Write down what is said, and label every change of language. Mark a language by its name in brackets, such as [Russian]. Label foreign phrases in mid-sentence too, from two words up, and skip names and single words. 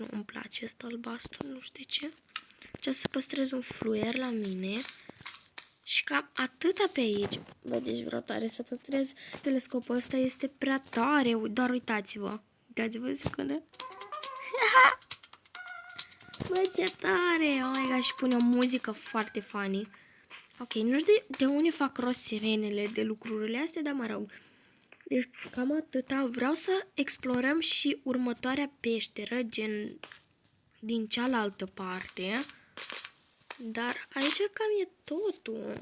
[Romanian] Îmi place ăsta albastru, nu știu de ce. Ce să păstrez un fluier la mine. Și cam atâta pe aici. Bă, deci vreau tare să păstrez. Telescopul ăsta este prea tare. Doar uitați-vă. Uitați-vă o secundă. Bă, ce tare! [English] Oh my god, [Romanian] și pune o muzică foarte funny. Ok, nu știu de unde fac rost sirenele de lucrurile astea, dar mă rog. Deci cam atâta. Vreau să explorăm și următoarea peșteră, gen din cealaltă parte. Dar aici cam e totul.